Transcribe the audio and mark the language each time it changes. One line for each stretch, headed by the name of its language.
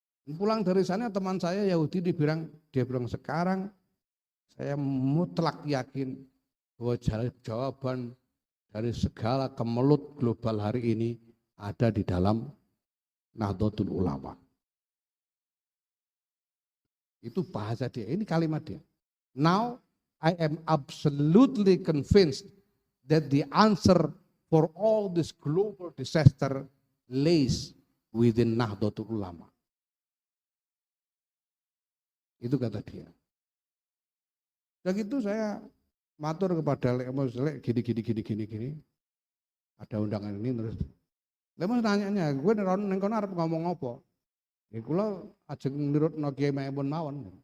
Indonesian: Pulang dari sana teman saya Yahudi dia bilang sekarang saya mutlak yakin bahwa jawaban dari segala kemelut global hari ini ada di dalam Nahdlatul Ulama. Itu bahasa dia, ini kalimat dia.
English: Now I am absolutely convinced that the answer for all this global disaster lays within Nahdlatul Ulama.
Indonesian: Itu kata dia. Dan itu saya matur kepada Lek Mus, Lek gini. Ada undangan ini terus. Lek Mus nanyanya,
Javanese: gue neng kono arep ngomong apa? Ya kula ajeng nurutno Kiai Maimun mawon.